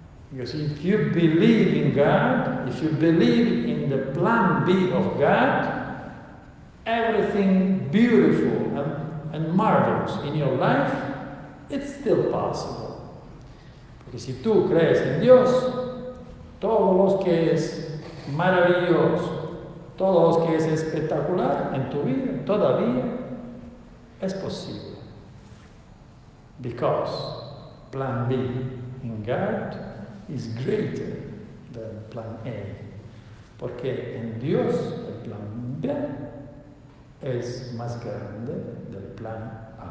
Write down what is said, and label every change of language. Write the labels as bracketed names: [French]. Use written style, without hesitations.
[English] Because if you believe in God, if you believe in the plan B of God, everything beautiful and marvelous in your life, it's still possible. [Spanish] Porque si tú crees en Dios, todo lo que es maravilloso, todo lo que es espectacular en tu vida, todavía es posible. [English] Because plan B in God is greater than plan A. [Spanish] Porque en Dios el plan B es más grande del plan